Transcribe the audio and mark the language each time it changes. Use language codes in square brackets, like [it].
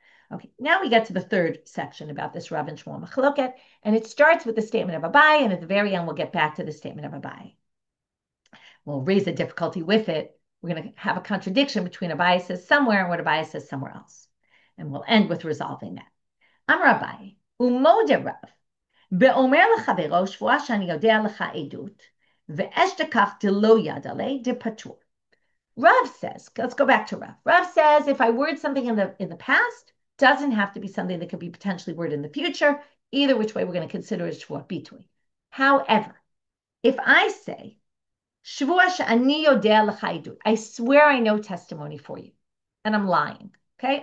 [en] Okay, now we get to the third section about this Rav and Shmuel machloket, and it starts with the statement of Abai, and at the very end we'll get back to the statement of Abai. We'll raise a difficulty with it. We're going to have a contradiction between Abai says somewhere and what Abai says somewhere else, and we'll end with resolving that. Amar Abai, umode Rav. [he] ואומר לחברו שבועה שאני יודע לך עדות, ואשתכח דלא יד עלי דפטור. [en] Rav says, let's go back to Rav. Rav says if I word something in the past, doesn't have to be something that could be potentially worded in the future. Either which way we're going to consider it Shevuot bitui. However, if I say, Shevuot she'ani yodea l'cha edut, I swear I know testimony for you, and I'm lying, okay?